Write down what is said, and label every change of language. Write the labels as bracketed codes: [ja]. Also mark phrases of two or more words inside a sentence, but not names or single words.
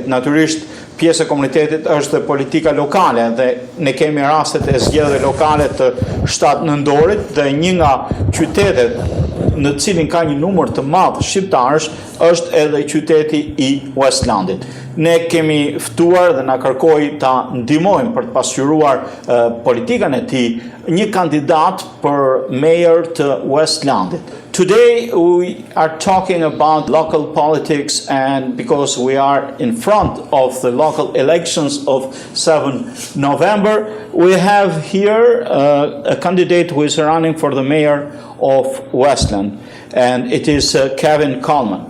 [sq] Natyrisht pjesë e komunitetit është politika lokale dhe ne kemi rastet e zgjedhjeve lokale të 7 nëntorit dhe një nga qytetet në cilin ka një numër të madh shqiptarësh është edhe qyteti I Westlandit. Ne kemi ftuar dhe na kërkoi ta ndihmojmë për të pasqyruar politikën e tij një kandidat për mayor të Westlandit. [en] Today we are talking about local politics, and because we are in front of the local elections of 7 November, we have here a candidate who is running for the mayor of Westland, and it is Kevin Coleman.